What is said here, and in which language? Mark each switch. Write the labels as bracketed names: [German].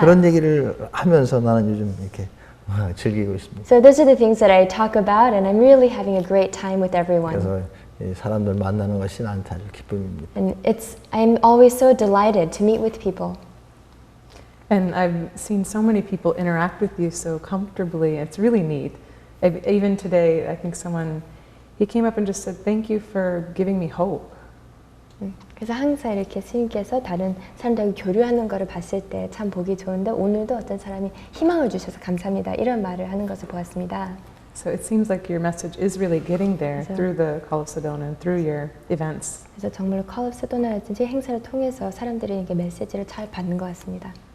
[Korean] 그런 얘기를 하면서 나는 요즘 이렇게 즐기고 있습니다. [English] So those are the things that I talk about, and I'm really having a great time with everyone. [Korean] 그래서 이 사람들 만나는 것이 나한테 아주 기쁨입니다. [English] And I'm always so delighted to meet with people. And I've seen so many people interact with you so comfortably. It's really neat. Even today, I think he came up and just said, "Thank you for giving me hope." [Korean] 그래서 항상 이렇게 스님께서 다른 사람들하고 교류하는 거를 봤을 때 참 보기 좋은데 오늘도 어떤 사람이 희망을 주셔서 감사합니다 이런 말을 하는 것을 보았습니다. [English] So it seems like your message is really getting there through the Call of Sedona and through your events. [Korean] 그래서 정말로 Call of Sedona라든지 행사를 통해서 사람들이 이게 메시지를 잘 받는 것 같습니다.